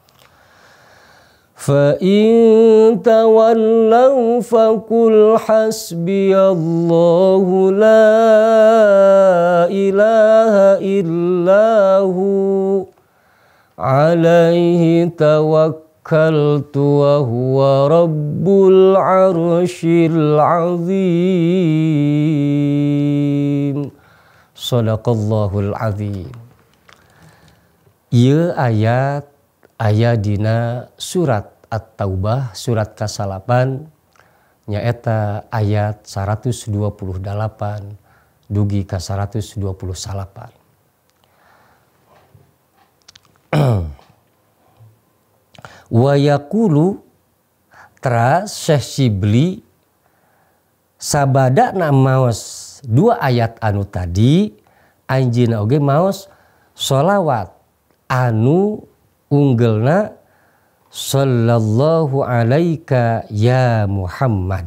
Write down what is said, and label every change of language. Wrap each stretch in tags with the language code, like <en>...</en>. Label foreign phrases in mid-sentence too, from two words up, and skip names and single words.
<ar>فإن تولوا فقل حسبي الله لا إله إلا هو عليه توكلت وهو رب العرش العظيم. صدق الله العظيم.</ar> <su>Ieu ayat aya dina surat At-Taubah surat kasalapan nyaeta ayat 128 dugi ka 128.</su> <ar>ويقول</ar> <su>teras Syekh Shibli sabada maos 2 ayat anu tadi anjeunna oge maos sholawat anu unggelna</su> <ar>صلى الله عليك يا محمد.</ar>